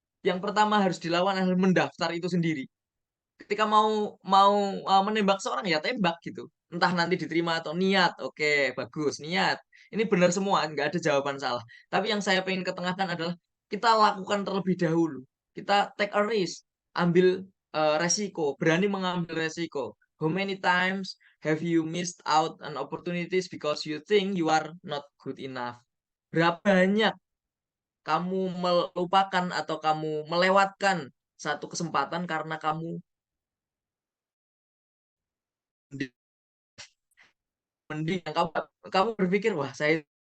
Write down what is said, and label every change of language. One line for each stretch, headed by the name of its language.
Indonesian: Yang pertama harus dilawan adalah mendaftar itu sendiri. Ketika mau mau menembak seorang ya tembak gitu. Entah nanti diterima atau niat. Oke, bagus, niat. Ini benar semua, nggak ada jawaban salah. Tapi yang saya pengen ketengahkan adalah kita lakukan terlebih dahulu. Kita
English: take a risk,
Indonesian: ambil resiko, berani mengambil resiko.
English: How many times have you missed out on opportunities because you think you are not good enough?
Indonesian: Berapa banyak kamu melupakan atau kamu melewatkan satu kesempatan karena kamu mending kamu kamu berpikir wah saya